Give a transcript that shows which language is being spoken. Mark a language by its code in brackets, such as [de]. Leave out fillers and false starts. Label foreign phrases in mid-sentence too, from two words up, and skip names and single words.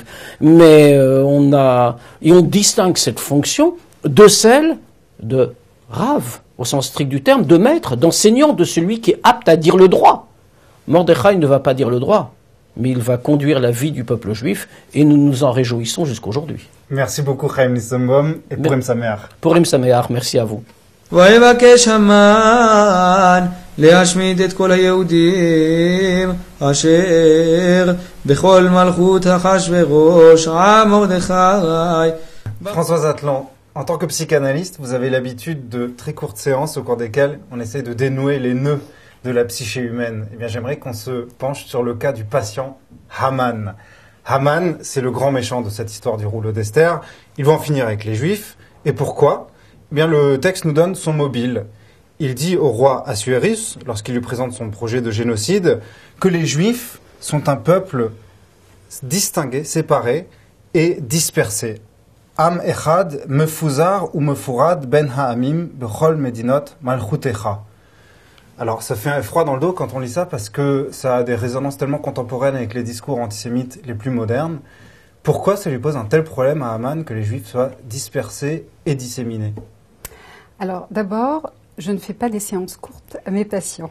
[fr] Mais on distingue cette fonction de celle de Rav, au sens strict du terme, de maître, d'enseignant, de celui qui est apte à dire le droit. Mordechai ne va pas dire le droit, mais il va conduire la vie du peuple juif, et nous nous en réjouissons jusqu'aujourd'hui. Merci beaucoup, Chaim Nissenbaum, et [he] פורים שמח. פורים שמח, [fr] merci à vous. [he] ויבקש המן להשמיד את כל היהודים אשר בכל מלכות אחשוורוש עם מרדכי. [fr] Françoise Atlan, en tant que psychanalyste, vous avez l'habitude de très courtes séances au cours desquelles on essaie de dénouer les nœuds de la psyché humaine. Eh bien, j'aimerais qu'on se penche sur le cas du patient Haman. Haman, c'est le grand méchant de cette histoire du rouleau d'Esther. Il va en finir avec les Juifs. Et pourquoi ? Eh bien, le texte nous donne son mobile. Il dit au roi Assuérus, lorsqu'il lui présente son projet de génocide, que les Juifs sont un peuple distingué, séparé et dispersé. [he] עם אחד מפוזר ומפורד בין העמים בכל מדינות מלכותך. [fr] Alors, ça fait un froid dans le dos quand on lit ça parce que ça a des résonances tellement contemporaines avec les discours antisémites les plus modernes. Pourquoi ça lui pose un tel problème à Haman que les Juifs soient dispersés et disséminés ? Alors, d'abord, je ne fais pas des séances courtes à mes patients.